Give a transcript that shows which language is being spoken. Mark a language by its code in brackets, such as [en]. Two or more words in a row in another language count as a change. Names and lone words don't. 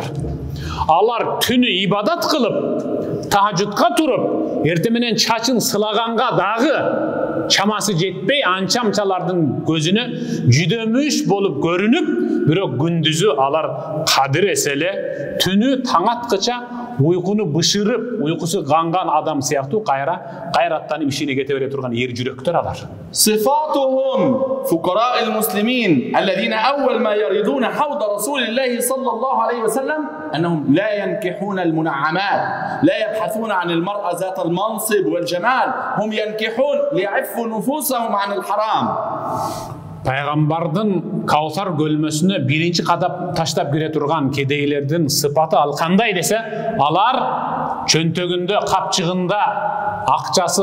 [ky] Алар түнү ибадат кылып, тахажжудка туруп, эртең менен чачын сылаганга дагы чамасы жетпей анчамчалардын көзүнө жүдөмүш болуп көрүнүп, бирок күндүзү алар кадыр эселе, түнү таң аткыча уйкуну бышырып, уйкусу канган адам сыяктуу кайраттанып ишине кете бере турган эр жүрөктөр алар. [ar] صفتهم فقراء المسلمين الذين أول ما يردون حوض رسول الله صلى الله عليه وسلم أنهم لا ينكحون المنعمات لا يبحثون عن المرأة ذات المنصب والجمال هم ينكحون ليعفوا نفوسهم عن الحرام. [ky] Пайгамбардын Каусар көлмөсүнө биринчи кадап таштап кире турган кедейлердин сыпаты ал кандай десе, алар чөнтөгүндө, капчыгында акчасы